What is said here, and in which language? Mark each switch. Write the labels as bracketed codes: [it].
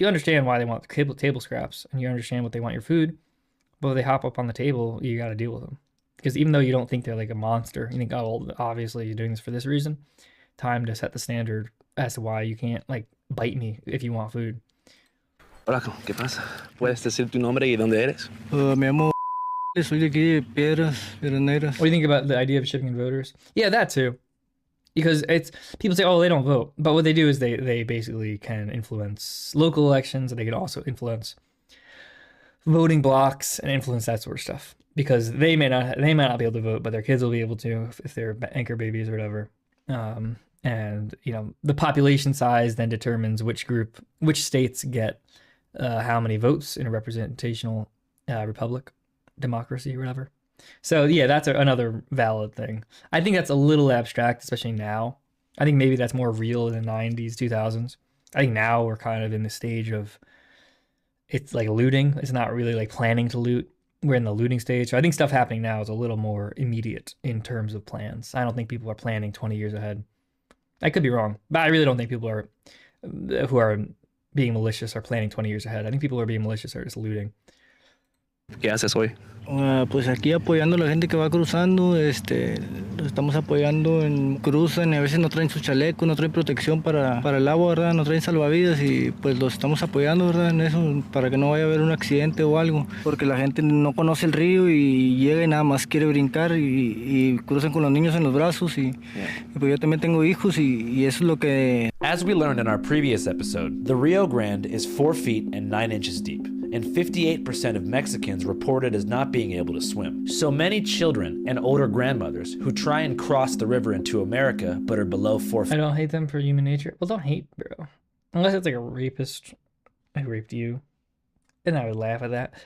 [en] You understand why they want table scraps and you understand what they want your food. But when they hop up on the table, you got to deal with them. Because even though you don't think they're like a monster, you think, oh, well, obviously you're doing this for this reason. Time to set the standard as to why you can't like bite me if you want food. [es] Hola, ¿qué pasa? ¿Puedes decir tu nombre y dónde eres? Me llamo. Soy de aquí de Piedras Negras. [en] What do you think about the idea of shipping in voters? Yeah, that too. Because it's people say, oh, they don't vote, but what they do is they basically can influence local elections, and they can also influence voting blocks and influence that sort of stuff. Because they might not be able to vote, but their kids will be able to if they're anchor babies or whatever. And the population size then determines which states get how many votes in a representational republic, democracy, or whatever. So yeah, that's another valid thing. I think that's a little abstract, especially now. I think maybe that's more real in the 90s, 2000s. I think now we're kind of in the stage of it's like looting. It's not really like planning to loot. We're in the looting stage. So I think stuff happening now is a little more immediate in terms of plans. I don't think people are planning 20 years ahead. I could be wrong, but I really don't think people who are being malicious are planning 20 years ahead. I think people who are being malicious are just looting. [es] ¿Qué haces hoy? Pues aquí apoyando a la gente que va cruzando, los estamos apoyando cruzan y a veces no traen su chaleco, no traen protección para el agua, ¿verdad? No traen salvavidas y pues los estamos apoyando, ¿verdad? En eso, para que no vaya a haber un accidente o algo, porque la gente no conoce el río y llega y nada más quiere brincar y cruzan con los niños en los brazos y pues yo también tengo hijos y eso es lo que... [en] As we learned in our previous episode, the Rio Grande is 4 feet and 9 inches deep, and 58% of Mexicans reported as not being able to swim. So many children and older grandmothers who try and cross the river into America but are below 4 feet. I don't hate them for human nature. Well, don't hate, bro. Unless it's like a rapist who raped you. Then I would laugh at that.